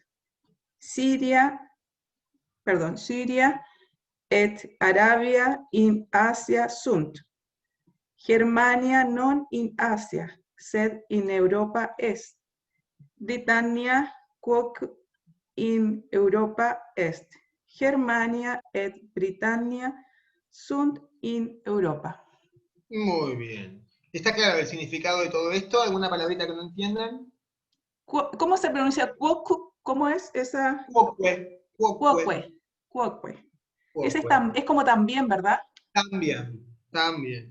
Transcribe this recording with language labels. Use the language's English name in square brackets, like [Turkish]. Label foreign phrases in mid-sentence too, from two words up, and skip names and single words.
[Latin] Siria et Arabia in Asia sunt. Germania non in Asia, sed in Europa est. Britannia quoque in Europa est. Germania et Britannia sunt in Europa. [Spanish] Muy bien. ¿Está claro el significado de todo esto? ¿Alguna palabrita que no entiendan? ¿Cómo se pronuncia quoque? ¿Cómo es esa? Quoque. Quoque. Ese es como también, ¿verdad? También.